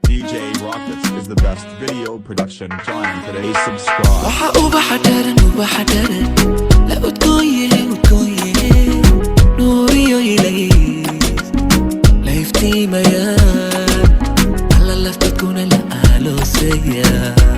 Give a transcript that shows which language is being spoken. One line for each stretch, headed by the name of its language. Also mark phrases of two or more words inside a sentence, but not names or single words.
English: J Rockets is the best video production giant today. Subscribe.
Somali: Waxa ubaxa daran, ubaxa daran. La udgoon yahay, udgoon yahay. Nuur iyo ilays. La iftiimayaan. Alla lafta kuna la aaloosayaa.